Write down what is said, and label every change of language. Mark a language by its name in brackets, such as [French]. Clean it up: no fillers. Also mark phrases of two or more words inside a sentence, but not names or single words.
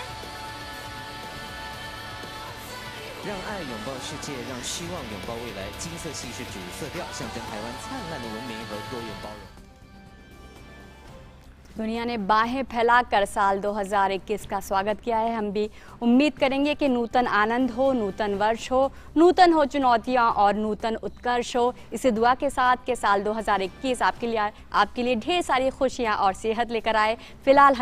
[Chinese] 让爱拥抱世界，让希望拥抱未来。金色系是主色调，象征台湾灿烂的文明和多元包容。 [Hindi] दुनिया ने बाहें फैलाकर साल 2021 का स्वागत किया है। हम भी उम्मीद करेंगे कि नूतन आनंद हो, नूतन वर्ष हो, नूतन हो चुनौतियां और नूतन उत्कर्ष हो। इसी दुआ के साथ के साल 2021 आपके लिए ढेर सारी खुशियां और सेहत लेकर आए।